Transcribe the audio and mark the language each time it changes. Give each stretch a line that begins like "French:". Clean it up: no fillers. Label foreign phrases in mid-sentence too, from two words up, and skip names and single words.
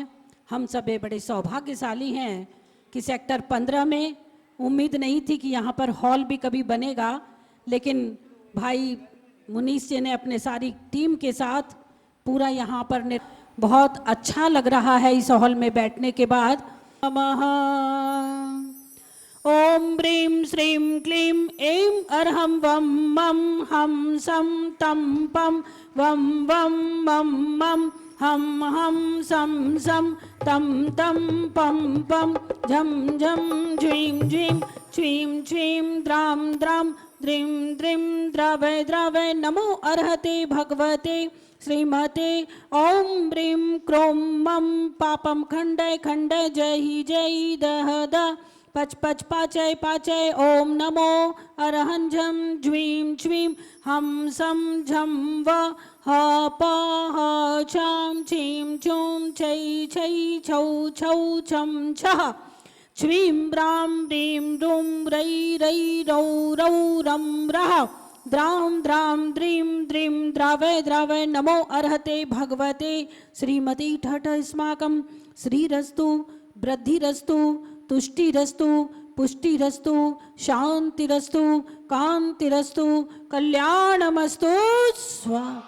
Hindi: हम सब बड़े सौभाग्यशाली हैं कि सेक्टर 15 में उम्मीद नहीं थी कि यहाँ पर हॉल भी कभी बनेगा, लेकिन भाई मुनीश जी ने अपने सारी टीम के साथ पूरा यहाँ पर बहुत अच्छा लग रहा है इस हॉल में बैठने के बाद।
Sanskrit: नमः ओम ब्रीम श्रीम क्लीम ऐं अरहं वम मम हम सम तम पम वम वम मम मम हम सम सम तम तम पम पम झम झम झ्वीं झ्वीं छ्वीं छ्वीं द्राम द्राम द्रीं द्रीं द्रवय द्रवय नमो अर्हते भगवते श्रीमते ओम ब्रीं क्रों मम पापम खंडय खंडय जय दह द पच पच पाचय पाचय ओम नमो अरहं झम झ्वीं छ्वीं हम सम झम व ह प ह छाम छीं छूं छै छै छौ छौ छम छः छ्वीं ब्रां ब्रीं रूं रै रै रौ रौ रं रः द्रां द्रां द्रीं द्रीं द्रावय द्रावय नमो अर्हते भगवते श्रीमती ठठ अस्माकं श्रीरस्तु वृद्धिरस्तु तुष्टिरस्तु पुष्टिरस्तु शांतिरस्तु कांतिरस्तु कल्याणमस्तु स्वा